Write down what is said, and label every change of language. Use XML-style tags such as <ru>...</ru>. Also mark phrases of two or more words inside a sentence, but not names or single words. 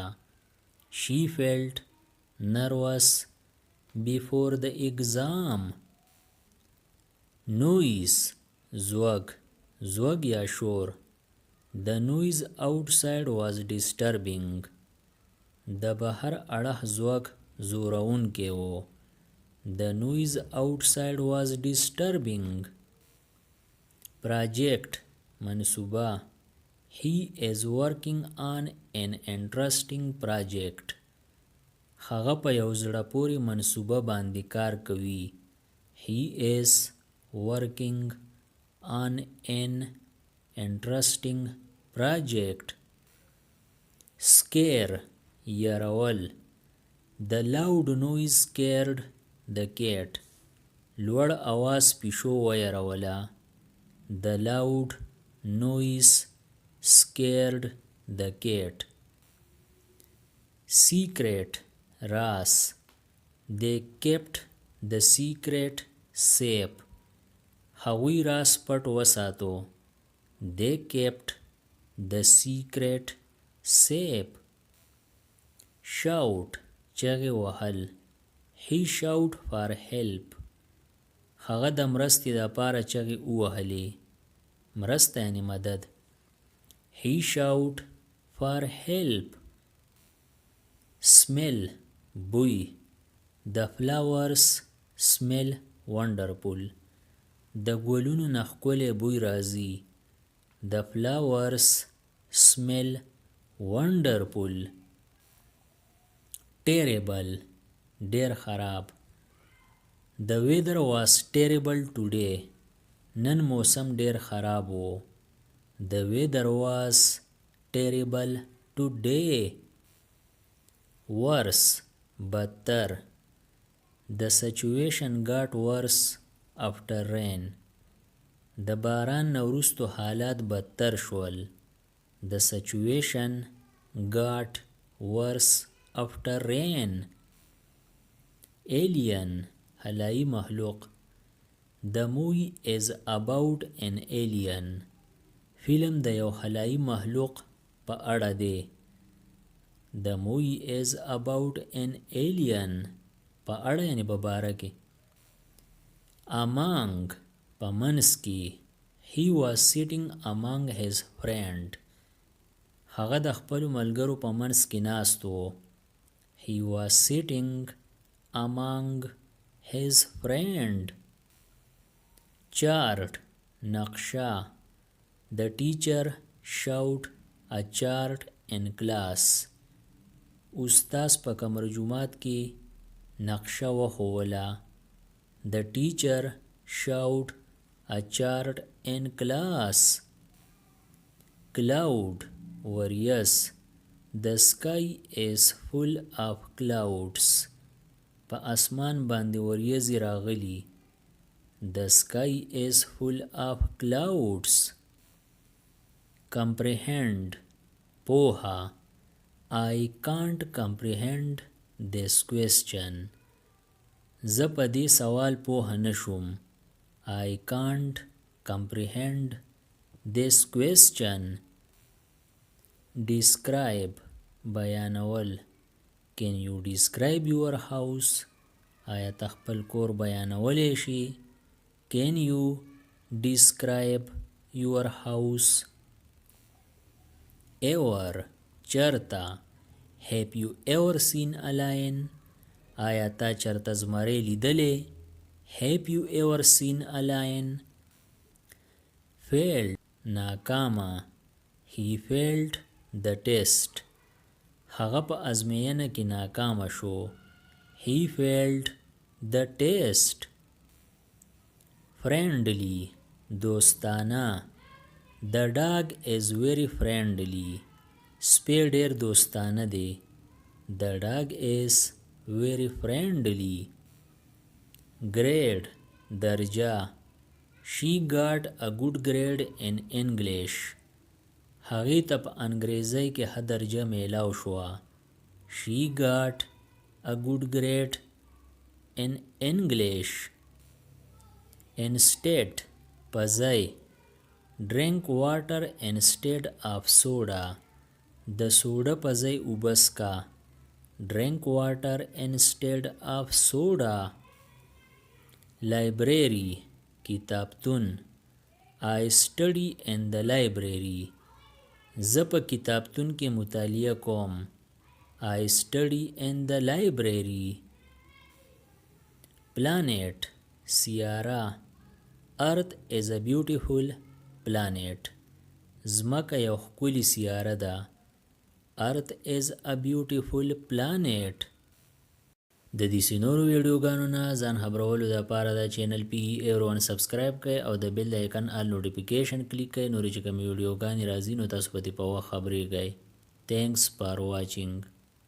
<en>She felt nervous before the exam.</en> <ps>Noise زوږ. زوږ یا شور.</ps> <en>The noise outside was disturbing.</en> <ps>د بهر اړخ زوږ زورونکی و.</ps> <en>The noise outside was disturbing.</en> <ps>Project منصوبه.</ps> <en>He is working on an interesting project.</en> <ps>هغه په یو زړه پورې منصوبه باندې کار کوي.</ps> <en>He is working on an interesting project.</en> <ps>Scare یرول.</ps> <en>The loud noise scared the cat.</en> <ps>لوړ اواز پیشو ویروله.</ps> <en>The loud noise scared the cat.</en> <ps>Secret راز.</ps> <en>They kept the secret safe.</en> <ps>هغوی راز پټ وساتو.</ps> <en>They kept the secret safe.</en> <ps>Shout چغې وهل.</ps> <en>He shout for help.</en> <ps>هغه د مرستې دپاره چغې ووهلې. مرسته یعنې مدد.</ps> <en>He shout for help.</en> <ps>Smell بوی.</ps> <en>The flowers smell wonderful.</en> <ps>د ګلونو نه ښکلی بوی راځي.</ps> <en>The flowers smell wonderful.</en> <ps>Terrible ډیر خراب.</ps> <en>The weather was terrible today.</en> <ps>نن موسم ډیر خراب و.</ps> <en>The weather was terrible today.</en> <ps>Worse بدتر.</ps> <en>The situation got worse after rain.</en> <ps>د باران نه وروستو حالات بدتر شول.</ps> <en>The situation got worse after rain.</en> <ps>Alien هلایی مخلوق.</ps> <en>The movie is about an alien.</en> <ps>فیلم د یو هلایی مخلوق په اړه دی.</ps> <en>The movie is about an alien.</en> <ps>په اړه یعنی په باره کې. Among په منځ کې.</ps> <en>He was sitting among his friend.</en> <ps>هغه د خپلو ملګرو په منځ کې ناست و.</ps> <en>He was sitting among his friend.</en> <ps>Chart نقشه.</ps> <en>The teacher showed a chart in class.</en> <ps>استاذ په کمر جومات کې نقشه وښووله.</ps> <en>The teacher showed a chart in class.</en> <ps>Cloud وریځ.</ps> <en>The sky is full of clouds.</en> <ps>په اسمان باندې وریځې راغلي.</ps> <en>The sky is full of clouds.</en> <ps>Comprehend پوهه.</ps> <en>I can't comprehend this question.</en> <ps>زه په دې سوال پوه نشوم.</ps> <en>I can't comprehend this question.</en> <ps>Describe بیانول.</ps> <en>Can you describe your house?</en> <ps>آیا ته خپل کور بیانولی شي؟</ps> <en>Can you describe your house?</en> <ps>Ever چرته.</ps> <en>Have you ever seen a lion?</en> <ps>آیا تا چرته زمری لیدلی؟</ps> <en>Have you ever seen a lion? Failed ناکامه. He failed the test.</en> <ps>هغه په ازموینه کې ناکامه شو.</ps> <en>He failed the test.</en> <ps>Friendly دوستانه.</ps> <en>The dog is very friendly.</en> <ps>سپی ډیر دوستانه دی.</ps> <en>The dog is very friendly.</en> <ps>Grade درجه.</ps> <en>She got a good grade in English.</en> <ps>هغې ته په انګریزۍ کې ښه درجه میلاو شوه.</ps> <en>She got a good grade in English.</en> <ps>Instead په ځای.</ps> <en>Drink water instead of soda.</en> <ps>د سوډا په ځای اوبه څښه.</ps> <en>Drink water instead of soda.</en> <ps>Library کتابتون.</ps> <en>I study in the library.</en> <ps>زه په کتابتون کې مطالعه کوم.</ps> <en>I study in the library.</en> <ps>Planet سیاره.</ps> <en>Earth is a beautiful planet.</en> <ps>ځمکه یو ښکلې سیاره ده.</ps> <en>Earth is a beautiful planet.</en> <ps>د دې نورو ویډیوګانو نه ځان خبرولو لپاره دا چینل PE01 سبسکرایب کړئ او د</ps> <en>bell icon all notification</en> <ps>کلیک کړئ. نورې چې کومې ویډیوګانې راځي نو تاسو په دې په وخت خبرېږئ.</ps> <en>Thanks for watching.</en>